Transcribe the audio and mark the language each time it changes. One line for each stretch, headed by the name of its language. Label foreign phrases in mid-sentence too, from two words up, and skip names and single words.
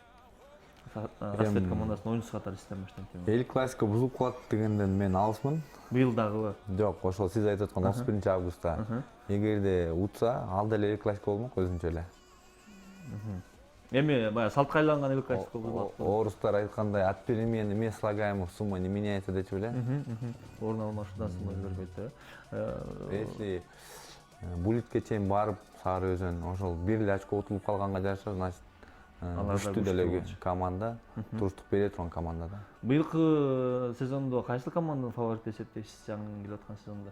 Kyrgyz: Рассвет командасынын оюнчусу катары сизден баштайм. Эл классика бузулуп калат дегенден мен алысмын. Быйыл дагыбы? Жок, ошол сиз айтып аткан 31 августта. Эгерде утса, ал деле эл классика болмок өзүнчө эле. Эми баягы салтка айланган эл классика болот. Орустар айткандай
Russian: от перемены мы слагаемых сумма не меняется
Kyrgyz: депчи беле. Орун алмашуудан сумма өзгөрбөйт. Если Булитке чейин барып Сары Өзөн ошол бир эле очко утулуп калганга жараша, значит күчтүү деле команда, туруштук бере турган команда да. Быйылкы сезондо кайсыл команданы фаворит эсептейсиз жаңы келип аткан сезондо?